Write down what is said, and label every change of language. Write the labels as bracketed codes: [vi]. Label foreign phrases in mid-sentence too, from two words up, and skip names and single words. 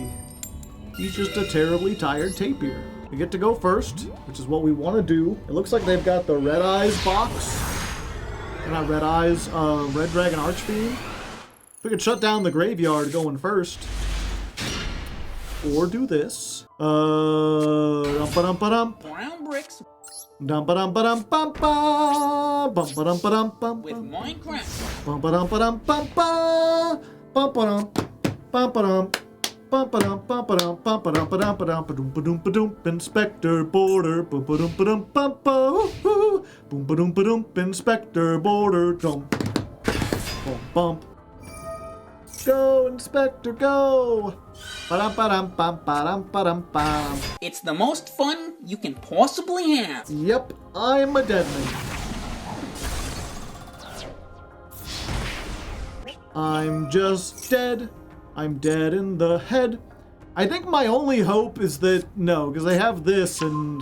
[en] He's just a terribly tired tapir. We get to go first, which is what we want to do. It looks like they've got the Red Eyes box. Not Red Eyes, Red Dragon Archfiend. We could shut down the graveyard going first. Or do this. Dum-ba-dum-ba-dum. Brown bricks Dum-ba-dum-ba-dum-bum-ba. Bum-ba-dum-ba-dum-bum-bum. with Minecraft. Bum-ba-dum-ba-dum-bum-ba. Bum-ba-dum. Bum-ba-dum. Bum-ba-dum, bum-ba-dum, bum-ba-dum, ba-dum, ba-dum, ba-dum, Inspector Border, bum-ba-dum, ba-dum, bum-ba, woo-hoo, boom-ba-dum, ba-dum, Inspector Border, dump, bump, go, Inspector, go, ba-dum, ba-dum, bum, ba-dum, ba-dum, bum. It's the most fun you can possibly have. Yep, I'm a deadman. I'm just dead. I'm dead in the head. I think my only hope is that, no, because they have this and...